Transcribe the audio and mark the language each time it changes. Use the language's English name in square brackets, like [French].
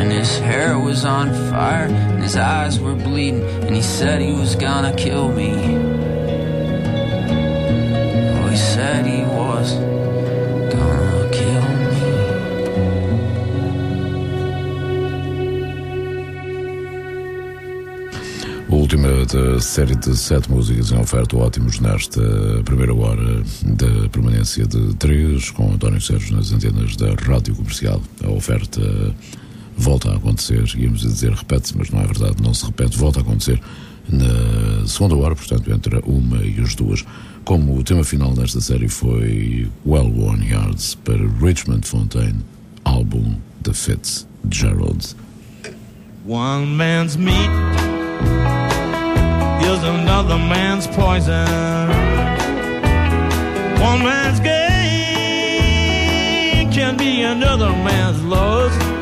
[English] His hair was on fire and his eyes were bleeding, and he said he was gonna kill me. Oh, he said he was gonna kill me. [Portuguese] Última da série de 7 músicas em oferta Ótimos nesta primeira hora da permanência de 3 com António Sérgio nas antenas da Rádio Comercial. A oferta volta a acontecer, íamos a dizer repete-se, mas não é verdade, não se repete, volta a acontecer na segunda hora, portanto entre a uma e as duas. Como o tema final desta série foi Well-Worn Yards, para Richmond Fontaine, álbum de Fitzgerald. [English] One man's meat is another man's poison. One man's gain can be another man's loss.